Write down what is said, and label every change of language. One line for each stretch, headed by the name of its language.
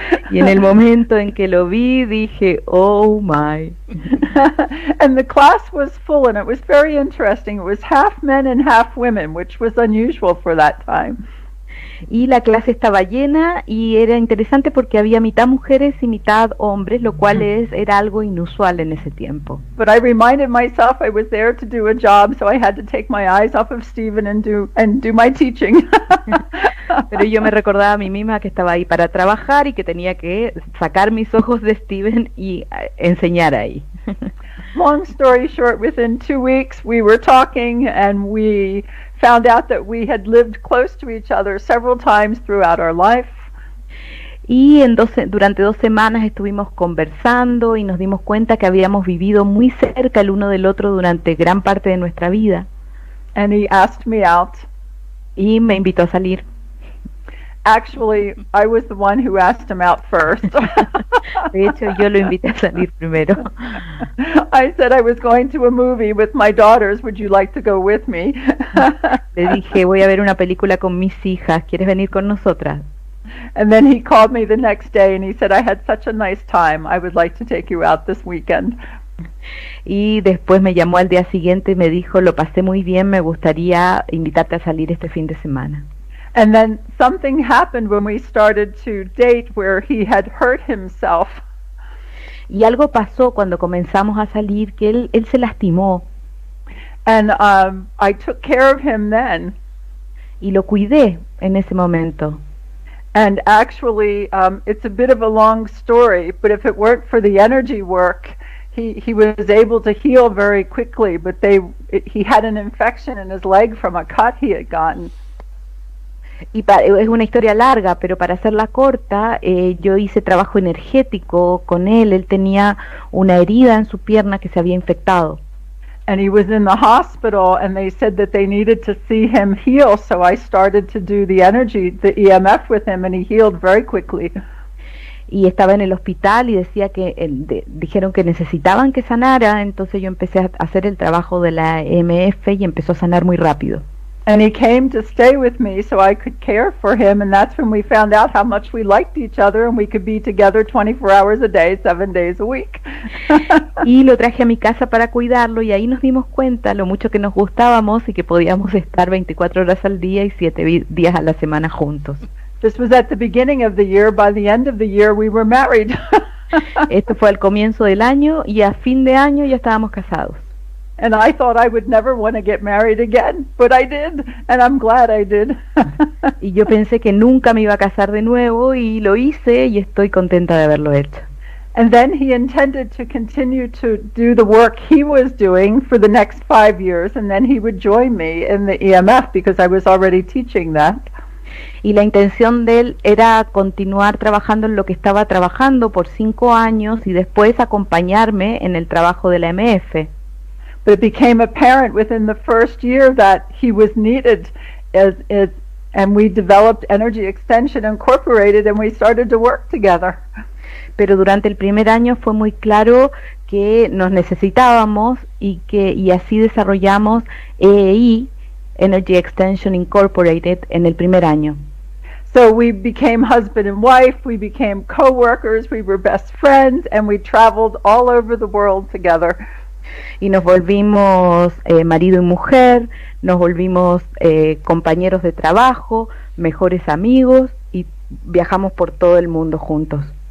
Spanish: Y en el momento en que lo vi, dije,
English: oh my. And the class was full, and it was very interesting. It was half men and half women, which was unusual for that time.
Spanish: Y la clase estaba llena y era interesante porque había mitad mujeres y mitad hombres, lo cual era algo inusual en ese tiempo.
English: But I reminded myself I was there to do a job, so I had to take my eyes off of Stephen and do my teaching.
Spanish: Pero yo me recordaba a mí misma que estaba ahí para trabajar y que tenía que sacar mis ojos de Stephen y enseñar ahí.
English: Long story short, within 2 weeks we were talking, and we found out that we had lived close to each other several times throughout our life.
Spanish: Y durante 2 semanas estuvimos conversando y nos dimos cuenta que habíamos vivido muy cerca el uno del otro durante gran parte de nuestra vida.
English: And he asked me out.
Spanish: Y me invitó a salir.
English: Actually, I was the one who asked him out first.
Spanish: De hecho, yo lo invité a salir primero.
English: I said I was going to a movie with my daughters. Would you like to go with me?
Spanish: Le dije, voy a ver una película con mis hijas. ¿Quieres venir con nosotras?
English: And then he called me the next day and he said, I had such a nice time. I would like to take you out this weekend.
Spanish: Y después me llamó al día siguiente y me dijo, lo pasé muy bien, me gustaría invitarte a salir este fin de semana.
English: And then something happened when we started to date where he had hurt himself.
Spanish: Y algo pasó cuando comenzamos a salir que él se lastimó.
English: And I took care of him then.
Spanish: Y lo cuidé en ese momento.
English: And actually, it's a bit of a long story, but if it weren't for the energy work, he was able to heal very quickly, but he had an infection in his leg from a cut he had gotten.
Spanish: Y es una historia larga, pero para hacerla corta, yo hice trabajo energético con él tenía una herida en su pierna que se había infectado.
English: And he was in the hospital, and they said that they needed to see him heal, so I started to do the EMF with him, and he healed very quickly.
Spanish: Y estaba en el hospital y decía que dijeron que necesitaban que sanara, entonces yo empecé a hacer el trabajo de la EMF y empezó a sanar muy rápido.
English: And he came to stay with me so I could care for him, and that's when we found out how much we liked each other and we could be together 24 hours a day, 7 days a week.
Spanish: Y lo traje a mi casa para cuidarlo y ahí nos dimos cuenta lo mucho que nos gustábamos y que podíamos estar 24 horas al día y 7 días a la semana juntos.
English: This was at the beginning of the year. By the end of the year we were married.
Spanish: Esto fue al comienzo del año y a fin de año ya estábamos casados.
English: And I thought I would never want to get married again, but I did, and I'm glad I did.
Spanish: Y yo pensé que nunca me iba a casar de nuevo y lo hice y estoy contenta de haberlo hecho.
English: And then he intended to continue to do the work he was doing for the next 5 years, and then he would join me in the EMF because I was already teaching that.
Spanish: Y la intención de él era continuar trabajando en lo que estaba trabajando por 5 años y después acompañarme en el trabajo de la MF.
English: But it became apparent within the first year that he was needed and we developed Energy Extension Incorporated and we started to work together.
Spanish: Pero durante el primer año fue muy claro que nos necesitábamos y así desarrollamos EEI, Energy Extension Incorporated, en el primer año.
English: So we became husband and wife, we became co-workers, we were best friends, and we traveled all over the world together.
Spanish: Y nos volvimos marido y mujer, nos volvimos compañeros de trabajo, mejores amigos y viajamos por todo el mundo juntos.